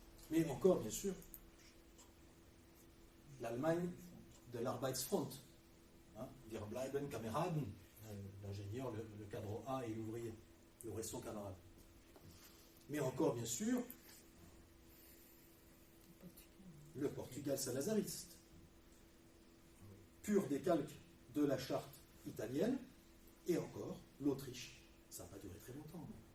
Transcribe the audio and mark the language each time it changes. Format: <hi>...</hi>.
<fr>Mais encore, bien sûr, l'Allemagne de l'Arbeitsfront.</fr> <de>Hein, Wir bleiben Kameraden.</de> <fr>L'ingénieur, le cadre A et l'ouvrier. Le reste son camarade. Mais encore, bien sûr, le Portugal salazariste. Pur décalque de la charte italienne. Et encore, l'Autriche. Ça n'a pas duré très longtemps.</fr>